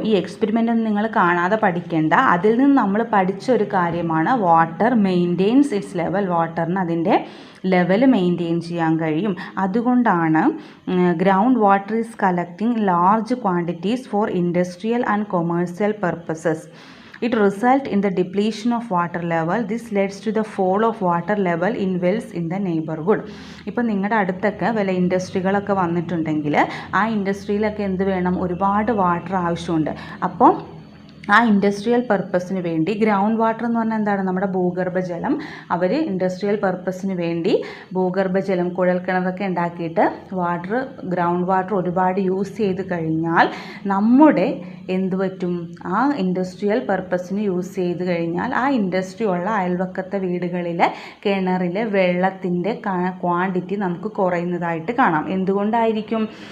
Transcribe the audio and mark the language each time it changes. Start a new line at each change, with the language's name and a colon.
Malayalam: ഈ എക്സ്പെരിമെൻ്റ് ഒന്നും നിങ്ങൾ കാണാതെ പഠിക്കേണ്ട. അതിൽ നിന്ന് നമ്മൾ പഠിച്ച ഒരു കാര്യമാണ്
English: Water maintains its level.
Malayalam: വാട്ടറിന് അതിൻ്റെ ലെവൽ മെയിൻറ്റെയിൻ ചെയ്യാൻ കഴിയും. അതുകൊണ്ടാണ്
English: Ground water is collecting large quantities for industrial and commercial purposes. It results in the depletion of water level. This leads to the fall of water level in wells in the neighborhood.
Malayalam: ഇപ്പോൾ നിങ്ങളുടെ അടുത്തൊക്കെ വല്ല ഇൻഡസ്ട്രികളൊക്കെ വന്നിട്ടുണ്ടെങ്കിൽ ആ ഇൻഡസ്ട്രിയിലൊക്കെ എന്ത് വേണം? ഒരുപാട് water ആവശ്യമുണ്ട്. അപ്പോൾ ആ ഇൻഡസ്ട്രിയൽ പർപ്പസിന് വേണ്ടി ഗ്രൗണ്ട് വാട്ടർ എന്ന് പറഞ്ഞാൽ എന്താണ്, നമ്മുടെ ഭൂഗർഭജലം. അവർ ഇൻഡസ്ട്രിയൽ പർപ്പസിന് വേണ്ടി ഭൂഗർഭജലം കുഴൽക്കിണറൊക്കെ ഉണ്ടാക്കിയിട്ട് ഗ്രൗണ്ട് വാട്ടർ ഒരുപാട് യൂസ് ചെയ്ത് കഴിഞ്ഞാൽ നമ്മുടെ എന്ത് പറ്റും, ആ ഇൻഡസ്ട്രിയൽ പർപ്പസിന് യൂസ് ചെയ്ത് കഴിഞ്ഞാൽ ആ ഇൻഡസ്ട്രി ഉള്ള അയൽവക്കത്തെ വീടുകളിലെ കിണറിലെ വെള്ളത്തിൻ്റെ ക്വാണ്ടിറ്റി നമുക്ക് കുറയുന്നതായിട്ട് കാണാം. എന്തുകൊണ്ടായിരിക്കും?